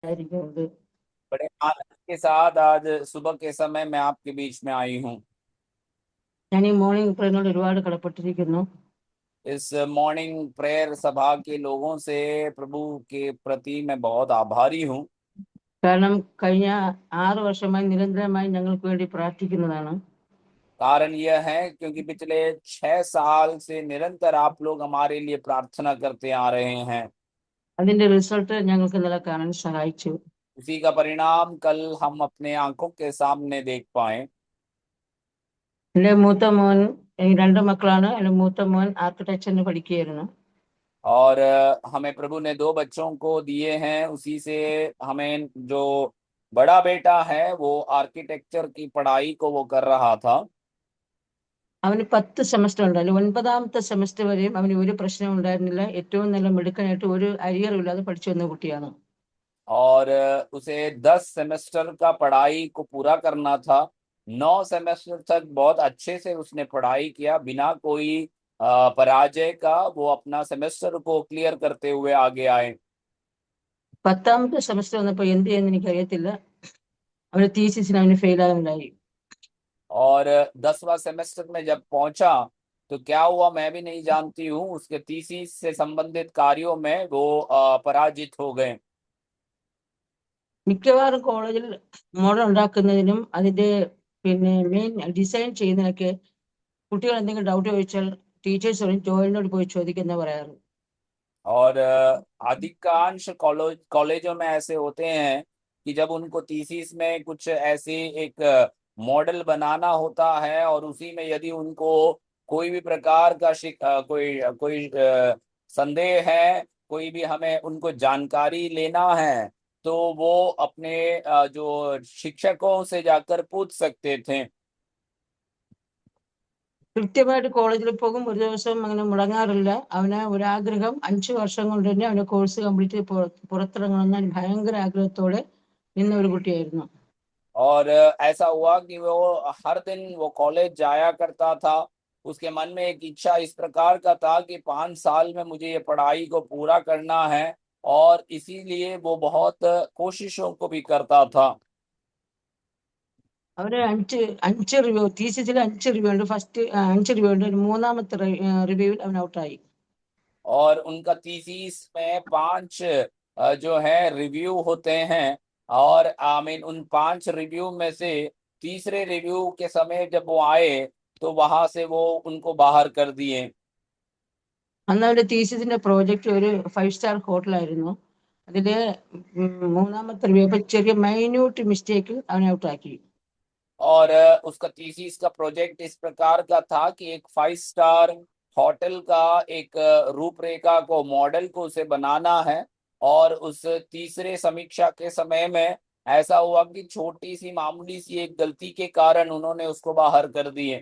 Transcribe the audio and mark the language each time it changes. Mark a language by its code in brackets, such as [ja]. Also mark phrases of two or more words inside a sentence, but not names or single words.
[ml] ആയിരിക്കുന്നത്. [hi] बड़े आनंद के साथ आज सुबह के समय मैं आपके बीच में आई हूँ। [ml] ഞാൻ ഈ [en] morning prayer-നോട് [ml] ഒരുപാട് കടപ്പെട്ടിരിക്കുന്നു. [hi] इस [en] morning prayer [hi] सभा के लोगों से प्रभु के प्रति मैं बहुत आभारी हूँ। [ml] കാരണം കഴിഞ്ഞ 6 വർഷമായി നിരന്തരമായി ഞങ്ങൾക്ക് വേണ്ടി പ്രാർത്ഥിക്കുന്നതാണ്. [hi] कारण यह है क्योंकि पिछले 6 साल से निरंतर आप लोग हमारे लिए प्रार्थना करते आ रहे हैं। [ml] അതിന്റെ റിസൾട്ട് ഞങ്ങൾക്ക് ഇന്നലെ കാണാൻ സഹായിച്ചു. [hi] उसी का परिणाम कल हम अपने आंखों के सामने देख पाए। [ml] എൻ്റെ മൂത്ത മോൻ, എനിക്ക് 2 മക്കളാണ്. എൻ്റെ മൂത്ത മോൻ ആർക്കിടെക്ചറിന് പഠിക്കുകയായിരുന്നു. [hi] और हमें प्रभु ने 2 बच्चों को दिए हैं। उसी से हमें जो बड़ा बेटा है वो आर्किटेक्चर की पढ़ाई को वो कर रहा था। [ml] അവന് 10 സെമസ്റ്റർ ഉണ്ട്. അതിൽ 9ാമത്തെ സെമസ്റ്റർ വരെയും അവന് ഒരു പ്രശ്നം ഉണ്ടായിരുന്നില്ല. ഏറ്റവും നല്ല മിടുക്കനായിട്ട് ഒരു അരിയറും ഇല്ലാതെ പഠിച്ചു വന്ന കുട്ടിയാണ്. [hi] और उसे 10 सेमेस्टर का पढ़ाई को पूरा करना था। 9 सेमेस्टर तक बहुत अच्छे से उसने पढ़ाई किया, बिना कोई पराजय का वो अपना सेमेस्टर को क्लियर करते हुए आगे आए। [ml] 10ാമത്തെ സെമസ്റ്റർ വന്നപ്പോൾ എന്ത് ചെയ്യുമെന്ന് എനിക്കറിയത്തില്ല. അവന് തീസിസിന് അവന് ഫെയിൽ ആകുന്നുണ്ടായി. [hi] और 10वां सेमेस्टर में जब पहुंचा तो क्या हुआ मैं भी नहीं जानती हूँ। उसके थीसिस से संबंधित कार्यों में वो पराजित हो गए। [ml] മിക്കവാറും കോളേജിൽ മോഡൽ ഉണ്ടാക്കുന്നതിനും അതിന്റെ [en] main design [ml] ചെയ്യുന്നതിനൊക്കെ കുട്ടികൾ എന്തെങ്കിലും ഡൗട്ട് ചോദിച്ചാൽ ടീച്ചേഴ്സ് പറയും ജോലിനോട് പോയി ചോദിക്കുന്ന പറയാറ്. [hi] और अधिकांश कॉलेजों में ऐसे होते हैं कि जब उनको थीसिस में कुछ ऐसे एक मॉडल बनाना होता है और उसी में यदि उनको कोई भी प्रकार का कोई कोई संदेह है, कोई भी हमें उनको जानकारी लेना है, तो वो अपने जो शिक्षकों से जाकर पूछ सकते थे। [ml] കൃത്യമായിട്ട് കോളേജിൽ പോകും, ഒരു ദിവസം അങ്ങനെ മുടങ്ങാറില്ല. അവന് ഒരാഗ്രഹം 5 വർഷം കൊണ്ട് തന്നെ അവന് [en] course complete [ml] പുറത്തിറങ്ങണമെന്ന് ഭയങ്കര ആഗ്രഹത്തോടെ നിന്ന ഒരു കുട്ടിയായിരുന്നു. [hi] और ऐसा हुआ कि वो हर दिन वो कॉलेज जाया करता था। उसके मन में एक इच्छा इस प्रकार का था कि 5 साल में मुझे ये पढ़ाई को पूरा करना है, और इसीलिए वो बहुत कोशिशों को भी करता था। [ml] അവന് അഞ്ച് റിവ്യൂ, തീസിസിൽ 5 റിവ്യൂ ഉണ്ട്. [en] first 5 review [ml] ഉണ്ട്. 3ാമത്തെ റിവ്യൂവിൽ അവൻ ഔട്ടായി. [hi] और उनका थीसिस में 5 जो है रिव्यू होते हैं, और [en] I mean [hi] उन 5 रिव्यू में से तीसरे रिव्यू के समय जब वो आए तो वहां से वो उनको बाहर कर दिए। [ml] അന്ന് അവന്റെ തീസിസിന്റെ പ്രോജക്റ്റ് ഒരു [en] 5 star hotel-ആയിരുന്നു. [ml] അതില് 3ാമത്തെ റിവ്യൂ അപ്പൊ ചെറിയ [en] minute mistake-ിൽ [ml] അവനെ ഔട്ടാക്കി. [hi] और उसका थीसिस का प्रोजेक्ट इस प्रकार का था कि एक [en] 5 star hotel [hi] का एक रूपरेखा को मॉडल को उसे बनाना है, और उस तीसरे समीक्षा के समय में ऐसा हुआ कि छोटी सी मामूली सी एक गलती के कारण उन्होंने उसको बाहर कर दिए।